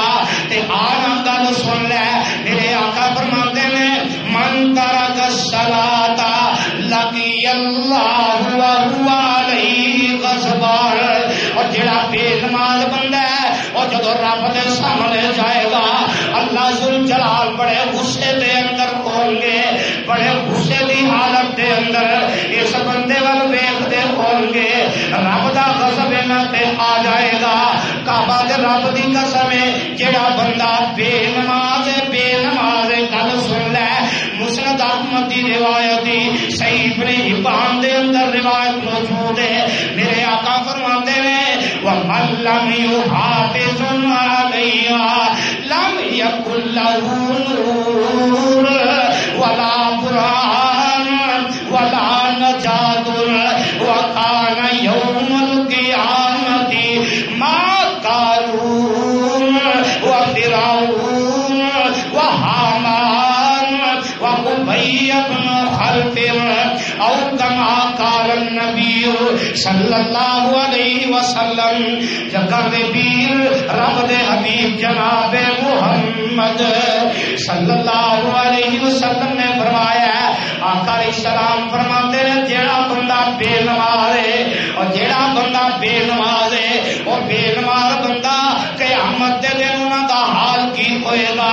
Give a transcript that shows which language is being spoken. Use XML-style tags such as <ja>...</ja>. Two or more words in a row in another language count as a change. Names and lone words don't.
<pa>تے آنا گل سن لے میرے آقا فرماتے ہیں</pa> <ar>من ترک الصلاۃ لقی اللہ وهو علیہ غضبان.</ar> <pa>اور جڑا بے نماز بندہ ہے اور جدو رب دے سامنے جائے گا اللہ ذوالجلال بڑے غصے دے اندر ہون گے بڑے غصے دی حالت دے اندر اس بندے ول ویکھدے ہون گے رب دا غضب انہاں تے آ جائے گا. کعبہ دے رب دی قسم ہے جڑا بندہ بے نماز گل سن لے مسند احمد دی روایت دی صحیح ابن حبان دے اندر روایت موجود ہے.</pa> <ur>میرے آقا فرماتے ہیں</ur> <ar>وَمَن لَّمْ يُحَافِظْ عَلَيْهَا لَمْ يَكُن لَّهُ نُورٌ وَلَا بُرْهَانٌ وَلَا نَجَاةٌ وَكَانَ يَوْمُ الْقِيَامَةِ مَعَ قَارُونَ وَفِرْعَوْنَ وَهَامَانَ وَأُبَيَّ بْنَ خَلْفٍ أو كما قال النبي صلی اللہ علیہ وسلم.</ar> <pa>جگہ دے پیر رب دے حبیب جناب محمد</pa> <ar>صلی اللہ علیہ وسلم</ar> <pa>نے فرمایا آقا</pa> <ar>علیہ السلام</ar> <pa>فرماتے ہیں جیڑا بندہ بے نماز ہے اور جیڑا بندہ بے نماز ہے اور بے نماز بندہ قیامت دے دن انہاں دا حال کی ہوئے گا.</pa>